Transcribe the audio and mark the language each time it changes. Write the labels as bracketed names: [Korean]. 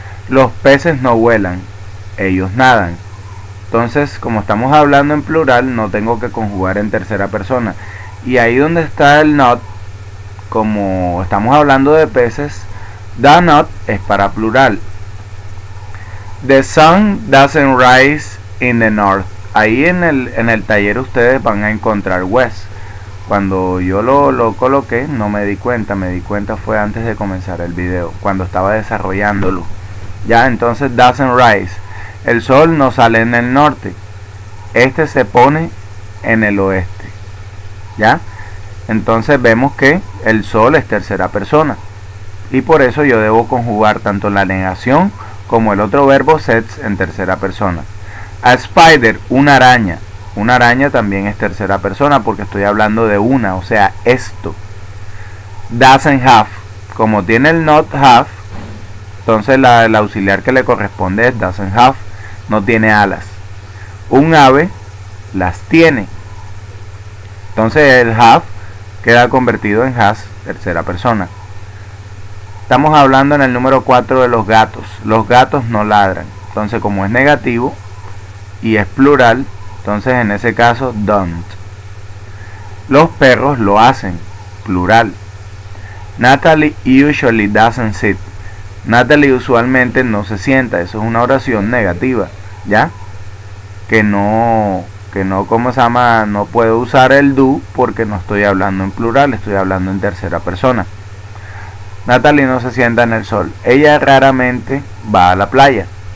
[Spanish] Los peces no vuelan, ellos nadan. Entonces, como estamos hablando en plural, no tengo que conjugar en tercera persona. Y ahí donde está el not, como estamos hablando de peces, the not es para plural. [English] The sun doesn't rise in the north. [Spanish] Ahí en el taller ustedes van a encontrar west. Cuando yo lo coloqué no me di cuenta fue antes de comenzar el video, cuando estaba desarrollándolo. Ya, entonces [English] doesn't rise. [Spanish] El sol no sale en el norte. Este se pone en el oeste. ¿Ya? Entonces vemos que el sol es tercera persona. Y por eso yo debo conjugar tanto la negación como el otro verbo sets en tercera persona. [English] A spider, [Spanish] una araña. Una araña también es tercera persona porque estoy hablando de una, o sea, esto. [English] Doesn't have. [Spanish] Como tiene el not have, entonces el auxiliar que le corresponde es [English] doesn't have. [Spanish] No tiene alas. Un ave las tiene. Entonces el have queda convertido en has, tercera persona. Estamos hablando en el número 4 de los gatos. Los gatos no ladran. Entonces como es negativo y es plural, entonces en ese caso don't. Los perros lo hacen, plural. [English] Natalie usually doesn't sit. [Spanish] Natalie usualmente no se sienta. Eso es una oración negativa, ¿ya? Que no, ¿cómo se llama? No puedo usar el do porque no estoy hablando en plural, estoy hablando en tercera persona. Natalie no se sienta en el sol. Ella raramente va a la playa.